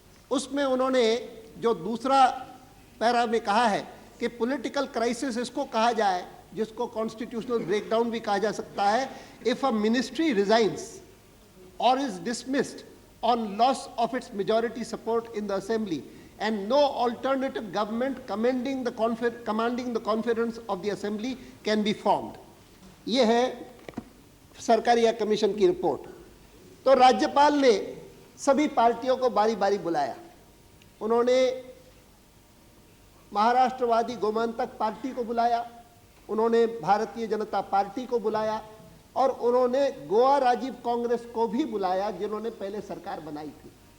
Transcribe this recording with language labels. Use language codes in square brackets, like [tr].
[hi] उसमें उन्होंने जो दूसरा पैरा में कहा है कि [en] political crisis [hi] इसको कहा जाए, जिसको [en] constitutional breakdown [hi] भी कहा जा सकता है, [en] If a ministry resigns or is dismissed on loss of its majority support in the assembly and no alternative government commanding the confidence of the assembly can be formed. [hi] ये है सरकारिया कमीशन की report. तो राज्यपाल ने सभी पार्टियों को बारी बारी बुलाया। उन्होंने महाराष्ट्रवादी गोमांतक पार्टी को बुलाया, उन्होंने भारतीय जनता पार्टी को बुलाया और उन्होंने गोवा राजीव कांग्रेस को भी बुलाया, जिन्होंने पहले सरकार बनाई थी।